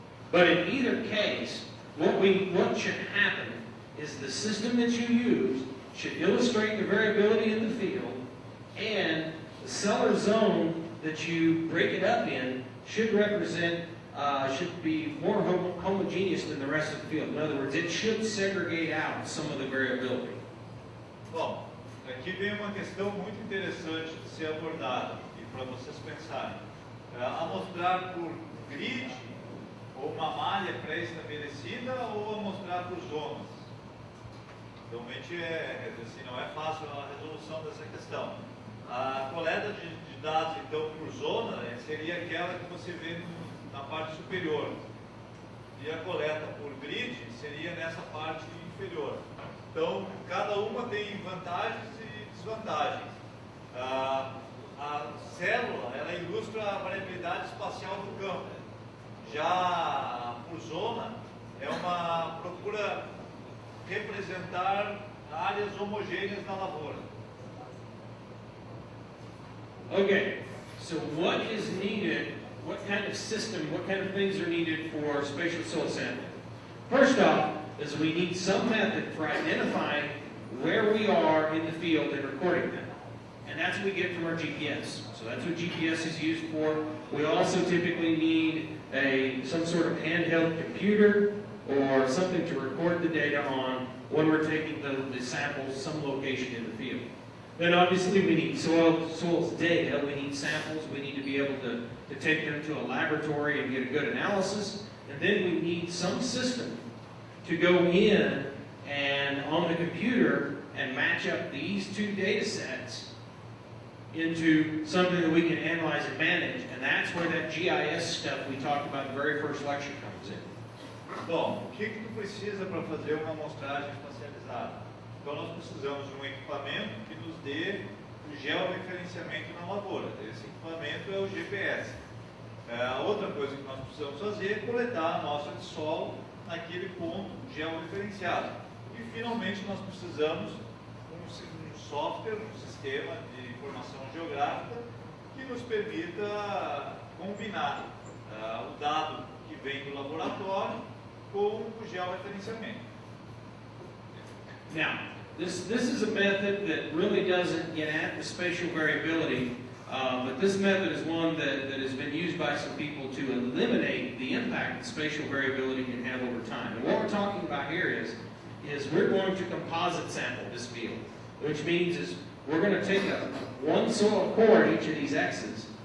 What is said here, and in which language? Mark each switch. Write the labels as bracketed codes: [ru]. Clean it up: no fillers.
[en] But in either case, what should happen is the system that you use should illustrate the variability in the field, and the cellar zone that you break it up in should represent, should be more homogeneous than the rest of the field. In other words, it should segregate out some of the variability. [pt] Bom, aqui vem uma questão muito interessante de ser abordada e para vocês pensarem. Amostrar por grid, ou uma malha pré-estabelecida, ou amostrar por zonas. Realmente assim, não é fácil a resolução dessa questão. A coleta de dados, então, por zona, seria aquela que você vê na parte superior. E a coleta por grid seria nessa parte inferior. Então, cada uma tem vantagens e desvantagens. A célula, ela ilustra a variabilidade espacial do campo. Já por zona, é uma procura representar áreas homogêneas na lavoura. [en] Okay, so what is needed, what kind of system, what kind of things are needed for spatial soil sampling? First off, is we need some method for identifying where we are in the field and recording them. And that's what we get from our GPS. So that's what GPS is used for. We also typically need some sort of handheld computer or something to record the data on when we're taking the samples some location in the field. Then obviously we need soils data, we need samples, we need to be able to take them to a laboratory and get a good analysis, and then we need some system to go in and on the computer and match up these two data sets into something that we can analyze and manage, and that's where that GIS stuff we talked about in the very first lecture comes in. [pt] Bom, o que tu precisa para fazer uma amostragem espacializada? Então nós precisamos de um equipamento que nos dê o georreferenciamento na lavoura. Esse equipamento é o GPS. A outra coisa que nós precisamos fazer é coletar a amostra de solo naquele ponto georreferenciado. E finalmente nós precisamos um software, um sistema de informação geográfica que nos permita combinar o dado que vem do laboratório com o georreferenciamento. [en] Now, this is a method that really doesn't get at the spatial variability, but this method is one that has been used by some people to eliminate the impact that spatial variability can have over time. And what we're talking about here is we're going to composite sample this field, which means is we're going to take one soil core at each of these X's.